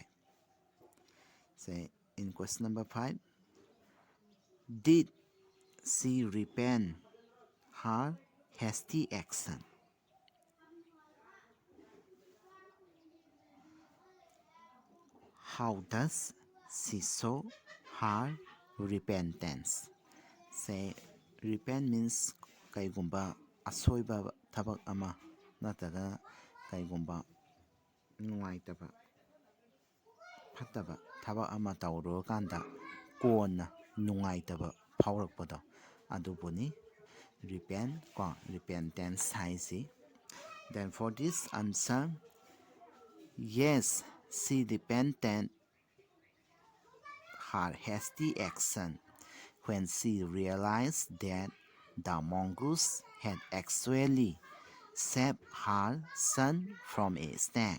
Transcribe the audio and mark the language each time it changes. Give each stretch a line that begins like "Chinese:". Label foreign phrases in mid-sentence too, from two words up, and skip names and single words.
English: Say, in question number 5, did she repent her hasty action? How does she show her repentance? Say, repent means
Manipuri: kaigumba asoiba tabak ama nataga kaigumba nungaitaba fataba tabak ama taurokanda kona nungaitaba phaurakpado adubuni repentance haisi.
English: Then for this answer, yes, she repented her hasty action when she realized that the mongoose had actually saved her son from a snake.